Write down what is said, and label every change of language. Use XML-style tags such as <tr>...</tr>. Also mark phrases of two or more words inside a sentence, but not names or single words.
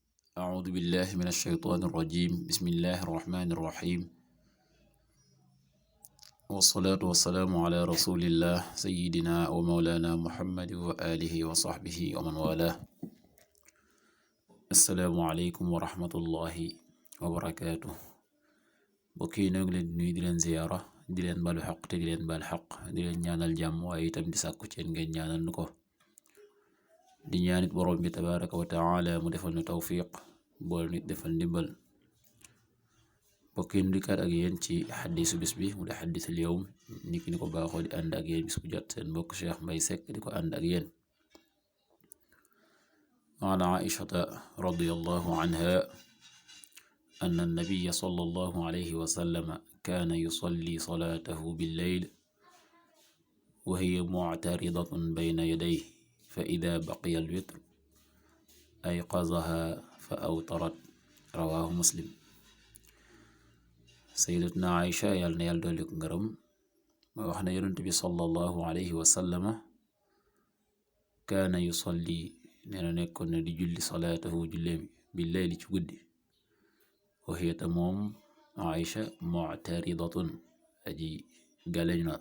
<ar>أعوذ بالله من الشيطان الرجيم بسم الله الرحمن الرحيم والصلاة والسلام على رسول الله سيدنا ومولانا محمد وآله وصحبه ومن والاه السلام عليكم ورحمة الله وبركاته</ar> <wo>bokki noo ngi leen di nuyu di leen ziyaara di leen balu xaq te di leen bal xaq di leen ñaanal jàmm waaye itam di sàkku ci ngeen ñaanal nu ko di ñaanit borom bi</wo> <ar>تبارك وتعالى</ar> <wo>mu defal nu tawfiq bool nit defal ndimbal bokki nu dikkaat ak yéen ci xaddisu bis bi mu di</wo> <ar>حديث اليوم</ar> <wo>niki ni ko baaxoo di ànd ak yéen bis bu jot seen mbokk Cheikh Mbaye Seck di ko ànd ak yéen</wo> <ar>عن عائشة رضي الله عنها أن النبي صلى الله عليه وسلم كان يصلي صلاته بالليل وهي معترضة بين يديه فإذا بقي الوتر أيقظها فأوترت رواه مسلم</ar> <wo>سيدتنا عائشة yàlla na yàlla dolli ko ngërëm ma wax ne yonent bi</wo> <ar>صلى الله عليه وسلم كان يصلي</ar> <wo>nee na nekkoon na di julli salaatahu julleem billayli ci guddi waxiyata moom Aïcha mu'taridatun aji gale</wo>